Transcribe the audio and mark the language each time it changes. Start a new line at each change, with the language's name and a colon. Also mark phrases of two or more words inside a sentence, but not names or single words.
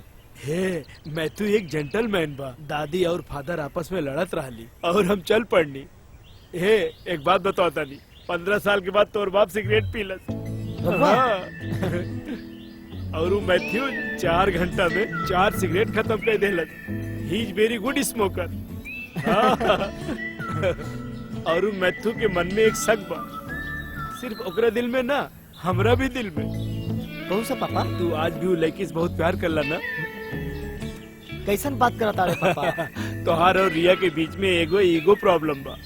Bhojpuri: हे मैथ्यू एक जेंटलमैन बा। दादी और फादर आपस में लड़त रहली और हम चल पड़नी। हे एक बात बताओ तानी, 15 साल के बाद तोर बाप सिगरेट पीलस। हाँ। और वो मैथ्यू 4 घंटा में 4 सिगरेट खत्म कर देलस।
English: He is very good smoker.
Bhojpuri: और वो मैथ्यू के मन में एक शक बा, सिर्फ ओकरा दिल में ना, हमरा भी दिल में। कौन सा पापा? तू आज भी वो लड़की से बहुत प्यार करला ना? कैसन बात करता रे पापा? तोहार और रिया के बीच में एगो
English: ego problem
Bhojpuri: बा।